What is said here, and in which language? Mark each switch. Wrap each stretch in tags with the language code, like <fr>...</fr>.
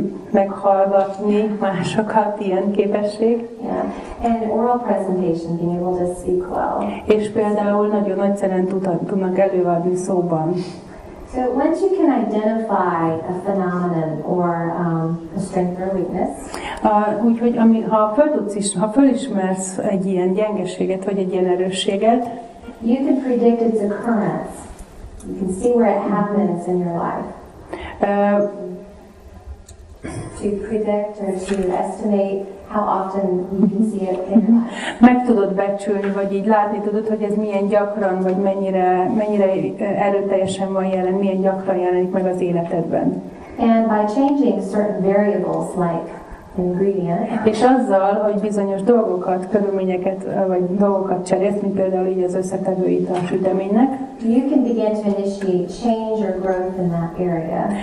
<hu>Meghallgatni másokat, ilyen képesség.</hu> <en>Yeah. And oral presentation, being able to speak well.</en> <hu>És például nagyon nagyszerűen tudnak előadni szóban.</hu> <en>So once you can identify a phenomenon or a strength or weakness,</en> <hu>úgyhogy ha fölismersz egy ilyen gyengeséget vagy egy ilyen erősséget,</hu> <en>you can predict its occurrence. You can see where it happens in your life. To predict or to estimate how often you can see it in your life.</en> <hu>Meg tudod becsülni, vagy így látni tudod, hogy ez milyen gyakran, vagy mennyire erőteljesen van jelen, milyen gyakran jelenik meg az életedben.</hu> <en>And by changing certain variables like ingredient,</en> <hu>és azzal, hogy bizonyos dolgokat, körülményeket, vagy dolgokat cserélsz, mint például így az összetevőit a süteménynek,</hu> <en>you can begin to initiate change or growth in that area.</en>